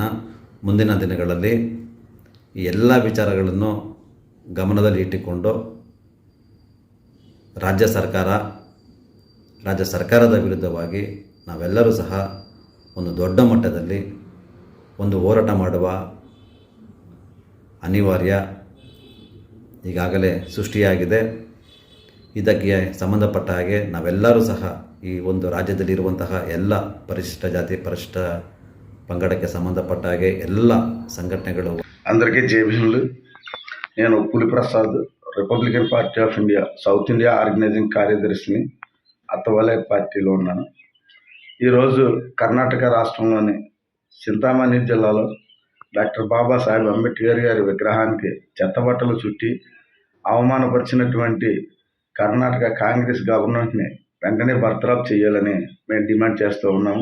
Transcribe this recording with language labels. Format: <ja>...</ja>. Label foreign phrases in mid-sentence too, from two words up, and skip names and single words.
<kn>ಮುಂದಿನ ದಿನಗಳಲ್ಲಿ ಈ ಎಲ್ಲ ವಿಚಾರಗಳನ್ನು ಗಮನದಲ್ಲಿ ಇಟ್ಟುಕೊಂಡು ರಾಜ್ಯ ಸರ್ಕಾರದ ವಿರುದ್ಧವಾಗಿ ನಾವೆಲ್ಲರೂ ಸಹ ಒಂದು ದೊಡ್ಡ ಮಟ್ಟದಲ್ಲಿ ಒಂದು ಹೋರಾಟ ಮಾಡುವ ಅನಿವಾರ್ಯ ಈಗಾಗಲೇ ಸೃಷ್ಟಿಯಾಗಿದೆ. ಇದಕ್ಕೆ ಸಂಬಂಧಪಟ್ಟ ಹಾಗೆ ನಾವೆಲ್ಲರೂ ಸಹ ಈ ಒಂದು ರಾಜ್ಯದಲ್ಲಿರುವಂತಹ ಎಲ್ಲ ಪರಿಶಿಷ್ಟ ಜಾತಿ ಪರಿಶಿಷ್ಟ ಪಂಗಡಕ್ಕೆ ಸಂಬಂಧಪಟ್ಟ ಹಾಗೆ ಎಲ್ಲ సంఘటనಗಳು</kn> <te>అందరికీ జై భీములు. నేను పులిప్రసాద్, రిపబ్లికన్ పార్టీ ఆఫ్ ఇండియా సౌత్ ఇండియా ఆర్గనైజింగ్ కార్యదర్శిని. అత్తవలే పార్టీలో ఉన్నాను. ఈరోజు కర్ణాటక రాష్ట్రంలోని చింతామణి జిల్లాలో డాక్టర్ బాబాసాహెబ్ అంబేద్కర్ గారి విగ్రహానికి చెత్తబట్టలు చుట్టి అవమానపరిచినటువంటి కర్ణాటక కాంగ్రెస్ గవర్నమెంట్ని వెంటనే బర్తరఫ్ చేయాలని మేము డిమాండ్ చేస్తూ ఉన్నాము.</te>